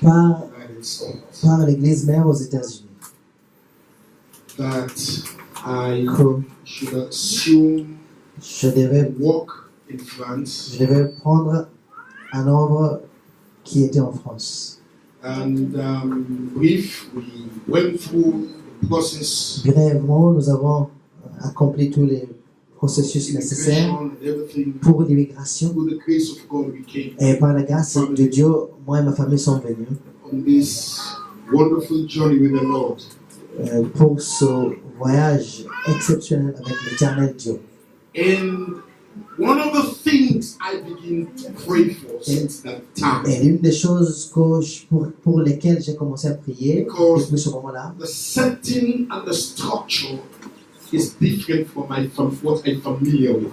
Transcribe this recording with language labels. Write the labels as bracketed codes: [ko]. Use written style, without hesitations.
[fr] par l'église mère aux États-Unis [en] that I [fr] que [en] should assume [fr] je devais [en] work in France. [fr] Je devais prendre un œuvre qui était en France. [en] And brief, we went through the process. [fr] Brièvement, nous avons accompli tous les processus nécessaires pour l'immigration. Et par la grâce de Dieu, moi et ma famille sont venus [en] on this wonderful journey with the Lord. [fr] Pour ce voyage exceptionnel avec l'Éternel Dieu. [en] And one of the things I begin to pray for since that time. [fr] Et l'une des choses pour lesquelles j'ai commencé à prier depuis ce moment-là. [en] The setting and the structure is different from what I'm familiar with.